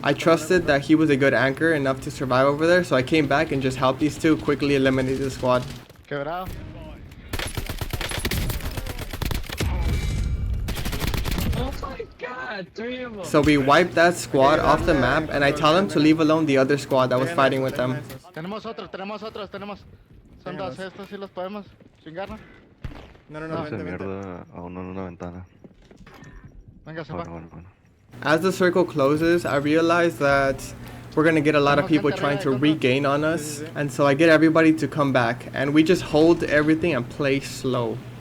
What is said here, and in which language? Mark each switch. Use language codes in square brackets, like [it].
[en] I trusted that he was a good anchor enough to survive over there, so I came back and just helped these 2 quickly eliminate the squad. [es] Quebrado. [en] So we wiped that squad off the map, and I tell them to leave alone the other squad that was fighting with them. [es] Tenemos otros. Son 2, estos sí los podemos chingar, ¿no? No, Esa mierda a uno en una ventana. Venga, se va. Bueno. [en] As the circle closes, I realize that we're gonna get a lot of people trying to regain on us, and so I get everybody to come back, and we just hold everything and play slow.